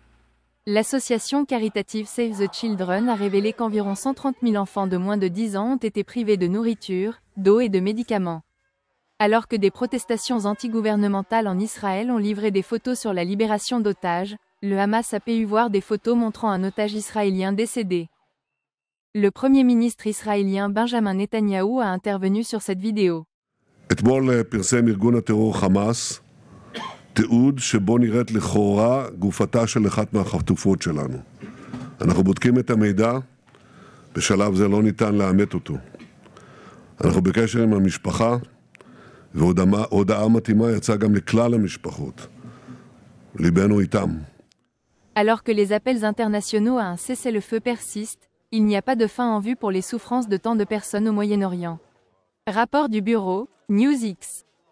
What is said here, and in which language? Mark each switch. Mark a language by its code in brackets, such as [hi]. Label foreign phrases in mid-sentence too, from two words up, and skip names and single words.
[fr] L'association caritative Save the Children a révélé qu'environ 130 000 enfants de moins de 10 ans ont été privés de nourriture, d'eau et de médicaments. Alors que des protestations antigouvernementales en Israël ont livré des photos sur la libération d'otages, le Hamas a pu voir des photos montrant un otage israélien décédé. Le Premier ministre israélien Benjamin Netanyahou a intervenu sur cette vidéo. [he] אתמול פרסם ארגון הטרור חמאס תיעוד שבו נראית לכאורה גופתה של אחת מהחטופות שלנו. אנחנו בודקים את המידע, בשלב זה לא ניתן לאמת אותו. אנחנו בקשר עם המשפחה, והודעה מתאימה יצאה גם לכלל המשפחות. ליבנו איתם. [fr] Alors que les appels internationaux à un cessez-le-feu persistent, il n'y a pas de fin en vue pour les souffrances de tant de personnes au Moyen-Orient. Rapport du bureau, NewsX.